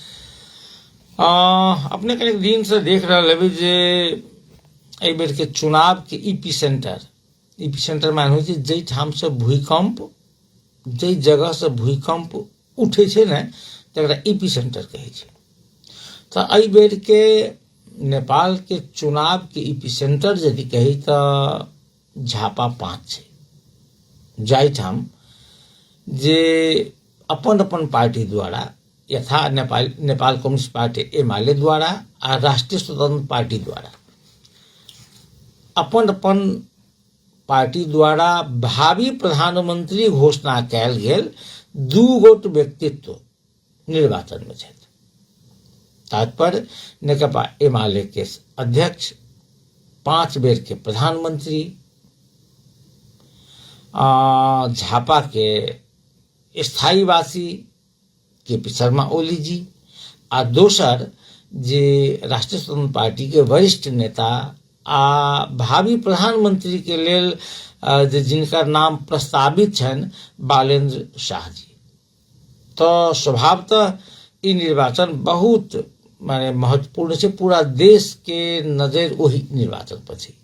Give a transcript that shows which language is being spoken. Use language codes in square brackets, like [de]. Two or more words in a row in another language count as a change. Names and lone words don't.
[mai] अपने कनेक दिन से देख रहल हेबै जे एहि बेर के चुनाव के ईपी सेंटर मान होइ छै जै ठाम से भूकंप, जै जगह से भूकंप उठे छै ने तकरा ईपी सेंटर कहै छै। तो एहि बेर के नेपाल के चुनाव के ईपी सेंटर यदि कही तो झापा 5 छै, जाहि ठाम जे अपन अपन पार्टी द्वारा यथा नेपाल कम्युनिस्ट पार्टी एमाले द्वारा आ राष्ट्रिय स्वतंत्र पार्टी द्वारा अपन अपन पार्टी द्वारा भावी प्रधानमंत्री घोषणा कयल गेल 2 गोट व्यक्तित्व निर्वाचन में छथि। तात्पर्य नेकपा एमाले के अध्यक्ष, 5 बेर के प्रधानमंत्री, झापा के स्थायीवासी केपी शर्मा ओली जी, आ दोसर जे राष्ट्रीय स्वतंत्र पार्टी के वरिष्ठ नेता आ भावी प्रधानमंत्री के लेल जे जिनकर नाम प्रस्तावित छन बालेंद्र शाह जी। तो स्वभावतः ई निर्वाचन बहुत माने महत्वपूर्ण छै, पूरा देश के नजर वही निर्वाचन पर छै।